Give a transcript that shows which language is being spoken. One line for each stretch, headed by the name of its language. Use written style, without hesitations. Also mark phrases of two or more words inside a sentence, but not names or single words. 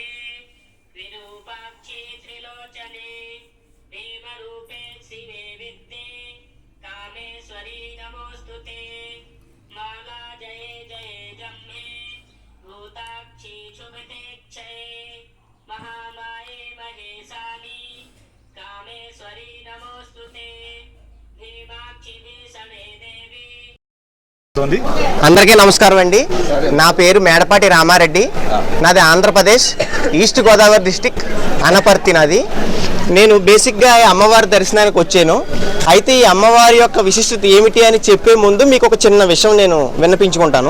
Sanskrit: विरूपाक्षी त्रिलोचने भीमरूपे शिवे विद्ये कामेश्वरी नमोस्तुते माला जय जय जम्मे भूताक्षी शुभते क्षये महामाये महेशानी कामेश्वरी नमोस्तुते भीमाक्षी भीषणे देवी.
Telugu: అందరికీ నమస్కారం అండి. నా పేరు మేడపాటి రామారెడ్డి. నాది ఆంధ్రప్రదేశ్ ఈస్ట్ గోదావరి డిస్టిక్ అనపర్తి నాది. నేను బేసిక్గా అమ్మవారి దర్శనానికి వచ్చాను. అయితే ఈ అమ్మవారి యొక్క విశిష్టత ఏమిటి అని చెప్పే ముందు మీకు ఒక చిన్న విషయం నేను విన్నపించుకుంటాను.